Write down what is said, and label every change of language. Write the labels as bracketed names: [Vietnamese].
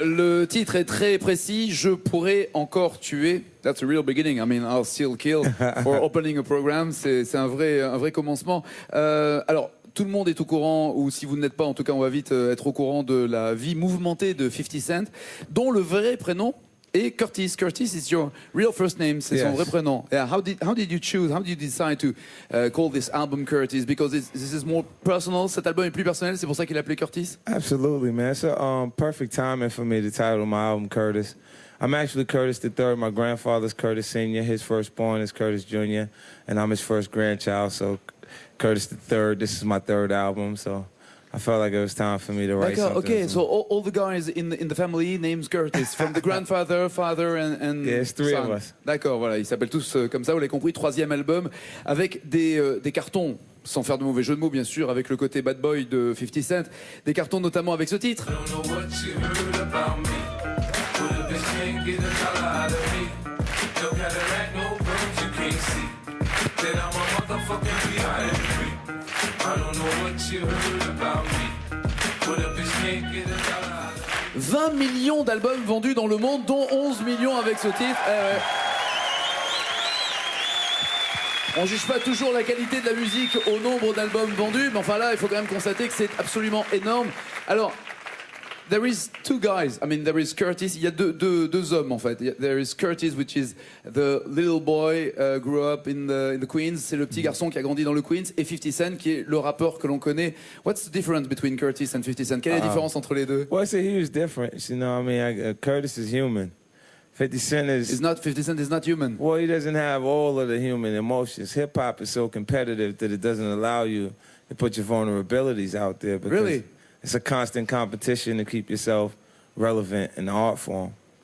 [French] Le titre est très précis. Je pourrais encore tuer. [English] That's a real beginning. I mean, I'll still kill for opening a program. [French] C'est un vrai commencement. Alors, tout le monde est au courant, ou si vous ne l'êtes pas, en tout cas, on va vite être au courant de la vie mouvementée de 50 Cent, dont le vrai prénom est Curtis. [English] Curtis is your real first name, [French] c'est son vrai prénom. [English] Yeah, how did you choose, how did you decide to call this album Curtis? Because this is more personal, [French] cet album est plus personnel, c'est pour ça qu'il a appelé Curtis? [English] Absolutely, man. It's a perfect timing for me to title my album Curtis. I'm actually Curtis III. My grandfather's Curtis Sr., his firstborn is Curtis Jr., and I'm his first grandchild, so Curtis III. This is my third album, so I felt like it was time for me to write something. Okay, so all the guys in the family names Curtis, from the grandfather, father, and yeah, it's three son. of us. [French] D'accord, voilà, ils s'appellent tous comme ça, vous l'avez compris, troisième album, avec des cartons, sans faire de mauvais jeu de mots bien sûr, avec le côté bad boy de 50 Cent, des cartons notamment avec ce titre. « 20 millions d'albums vendus dans le monde, dont 11 millions avec ce titre. On juge pas toujours la qualité de la musique au nombre d'albums vendus, mais enfin là, il faut quand même constater que c'est absolument énorme. [English] Alors, there is two guys. I mean, there is Curtis. [French] Il y a deux hommes en fait. [English] There is Curtis, which is the little boy grew up in the Queens. [French] C'est le petit garçon qui a grandi dans le Queens. Et 50 Cent, qui est le rappeur que l'on connaît. [English] What's the difference between Curtis and 50 Cent? [French] Quelle est la différence entre les deux? [English] Well, it's a huge difference. You know, I mean, Curtis is human. 50 Cent is... 50 Cent is not human. Well, he doesn't have all of the human emotions. Hip-hop is so competitive that it doesn't allow you to put your vulnerabilities out there. Really? It's a constant competition to keep yourself relevant in the art form.